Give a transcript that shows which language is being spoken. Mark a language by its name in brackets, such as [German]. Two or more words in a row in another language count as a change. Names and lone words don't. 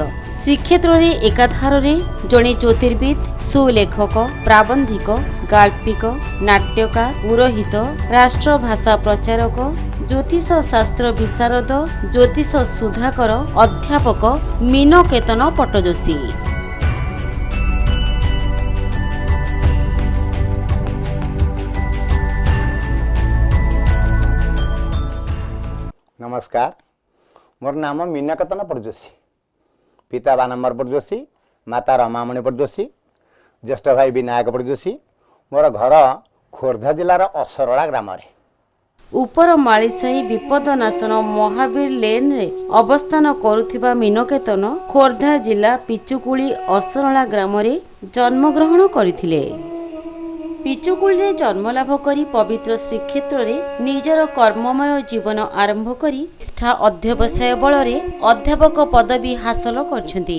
[Odia] ଶ୍ରୀକ୍ଷେତ୍ରରେ ଏକାଧାରରେ ଜଣେ ଜ୍ୟୋତିର୍ବିଦ, ସୁଲେଖକ, ପ୍ରାବନ୍ଧିକ, ଗାଳ୍ପିକ, ନାଟ୍ୟକାର, ପୁରୋହିତ, ରାଷ୍ଟ୍ରଭାଷା ପ୍ରଚାରକ, ଜ୍ୟୋତିଷ ଶାସ୍ତ୍ର ବିଶାରଦ, ଜ୍ୟୋତିଷ ସୁଧାକର, ଅଧ୍ୟାପକ ମୀନକେତନ ପଟ୍ଟଯୋଶୀ। ନମସ୍କାର, ମୋର ନାମ ମୀନକେତନ ପଟ୍ଟଯୋଶୀ। ପିତା ବାନମ୍ବର ପଟ୍ଟଯୋଶୀ, ମାତା ରମାମଣି ପଟ୍ଟଯୋଶୀ, ଜ୍ୟେଷ୍ଠ ଭାଇ ବିନାୟକ ପଟ୍ଟଯୋଶୀ। ମୋର ଘର ଖୋର୍ଧା ଜିଲାର ଅସରଳା ଗ୍ରାମ। ଉପର ମାଳିସାହି ବିପଦନାଶନ ମହାବୀର ଲେନ୍ରେ ଅବସ୍ଥାନ କରୁଥିବା ମୀନକେତନ ଖୋର୍ଦ୍ଧା ଜିଲ୍ଲା ପିଚୁକୁଳି ଅସରଳା ଗ୍ରାମରେ ଜନ୍ମଗ୍ରହଣ କରିଥିଲେ। ପିଚୁକୁଳିରେ ଜନ୍ମଲାଭ କରି ପବିତ୍ର ଶ୍ରୀକ୍ଷେତ୍ରରେ ନିଜର କର୍ମମୟ ଜୀବନ ଆରମ୍ଭ କରି ନିଷ୍ଠା ଅଧ୍ୟବସାୟ ବଳରେ ଅଧ୍ୟାପକ ପଦବୀ ହାସଲ କରିଛନ୍ତି।